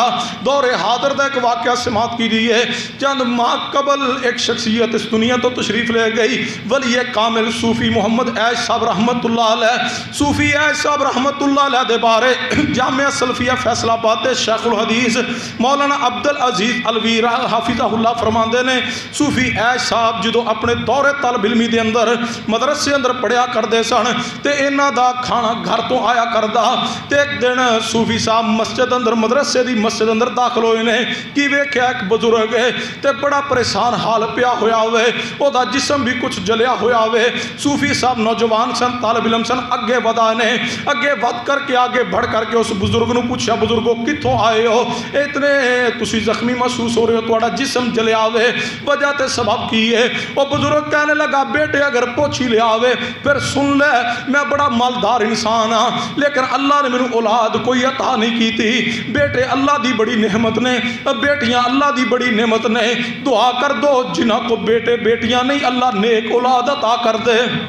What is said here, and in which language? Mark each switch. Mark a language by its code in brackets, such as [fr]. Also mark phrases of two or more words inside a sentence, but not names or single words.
[ur] دور حاضر دا ایک واقعہ سماعت کیجیے، چند ماہ قبل ایک شخصیت اس دنیا تو تشریف لے گئی، ولی کامل صوفی محمد عیش صاحب [ar] رحمت اللہ [pa] علیہ، صوفی عیش صاحب [ar] رحمت اللہ علیہ [pa] دے بارے جامعہ سلفیہ فیصلہ آباد دے شیخ الحدیث مولانا عبدالعزیز الوی حافظہ اللہ فرماندے نے صوفی عیش صاحب جدو اپنے دور طالب علمی دے اندر مدرسے اندر پڑھیا کردے سن تے انہاں دا کھانا گھر تو آیا کردا، تے ایک دن صوفی صاحب مسجد اندر مدرسے دی مسجد اندر داخل ہوئے نے، کی ویکھیا ایک بزرگ ہے تے بڑا پریشان حال پیا ہویا ہوئے، او دا جسم بھی کچھ جلیا ہویا ہوئے۔ صوفی صاحب نوجوان سن، طالب علم سن، اگے ودا نے، اگے ود کر کے [ur] آگے بڑھ کر کے [pa] اس بزرگ نو پوچھا بزرگو کتھوں آئے ہو، اتنے تسی زخمی محسوس ہو رہے ہو، تہاڈا جسم جلیا ہوئے، وجہ تے سبب کی ہے؟ [ur] وہ بزرگ کہنے لگا [pa] بیٹے اگر پوچھ ہی لیا ہوئے پھر سن لے، میں بڑا مالدار انسان ہاں لیکن [ur] اللہ نے میرے اولاد کوئی عطا نہیں کی تھی، [pa] بیٹے اللہ دی بڑی نعمت نے، بیٹیاں اللہ دی بڑی نعمت نے، دعا کر دو جنہاں کو بیٹے بیٹیاں نہیں اللہ نیک اولاد عطا کر دے۔